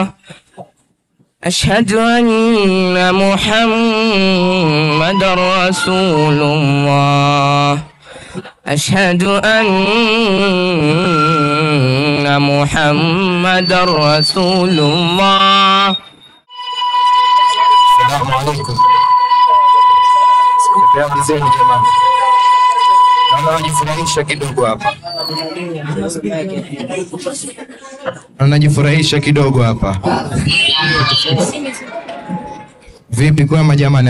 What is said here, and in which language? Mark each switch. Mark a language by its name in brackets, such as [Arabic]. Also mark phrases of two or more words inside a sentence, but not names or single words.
[Arabic] أشهد أن محمد رسول الله. أشهد أن محمد رسول الله. السلام عليكم. [Swahili] Anajifurahisha kidogo hapa. Anajifurahisha kidogo hapa. Vipi kwa jamani?